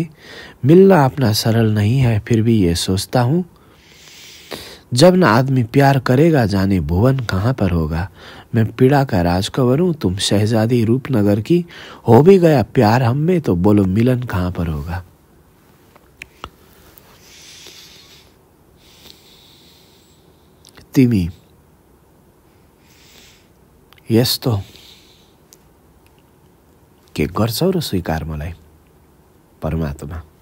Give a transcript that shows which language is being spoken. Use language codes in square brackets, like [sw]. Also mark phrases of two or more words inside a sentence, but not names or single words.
[hi] मिलना अपना सरल नहीं है फिर भी ये सोचता हूँ, जब न आदमी प्यार करेगा जाने भुवन कहाँ पर होगा। मैं पीड़ा का राजकंवर हूँ तुम शहजादी रूपनगर की, हो भी गया प्यार हम में तो बोलो मिलन कहाँ पर होगा। [ne] तिमी यस्तो के गर्छौ र स्वीकार मलाई परमात्मा।